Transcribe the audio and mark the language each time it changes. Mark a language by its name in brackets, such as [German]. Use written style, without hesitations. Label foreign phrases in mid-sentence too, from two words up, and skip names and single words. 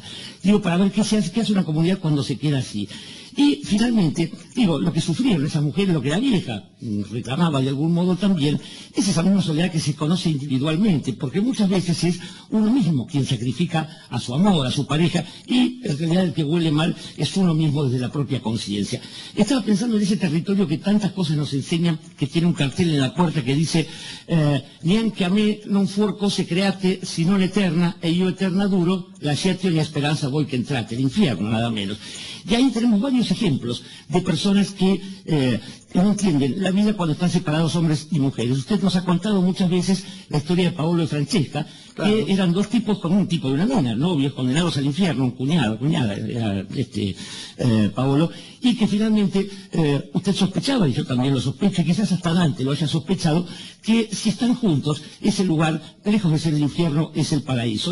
[Spanish] Para ver qué hace una comunidad cuando se queda así. Y finalmente, lo que sufrieron esas mujeres, lo que la vieja reclamaba de algún modo también, es esa misma soledad que se conoce individualmente, porque muchas veces es uno mismo quien sacrifica a su amor, a su pareja, y en realidad el que huele mal es uno mismo desde la propia conciencia. Estaba pensando en ese territorio que tantas cosas nos enseñan, que tiene un cartel en la puerta que dice, [Italian] «Neanche a me non fuor cose create, sino l'eterna, e io eterna duro, lasciate ogni esperanza voi che entrate», [Spanish] el infierno, nada menos. Y ahí tenemos varios ejemplos de personas que no entienden la vida cuando están separados hombres y mujeres. Usted nos ha contado muchas veces la historia de Paolo y Francesca, claro, que eran dos tipos con un tipo de una nena, novios condenados al infierno, un cuñada, era Paolo, y que finalmente usted sospechaba, y yo también lo sospecho, y quizás hasta Dante lo haya sospechado, que si están juntos, ese lugar, lejos de ser el infierno, es el paraíso.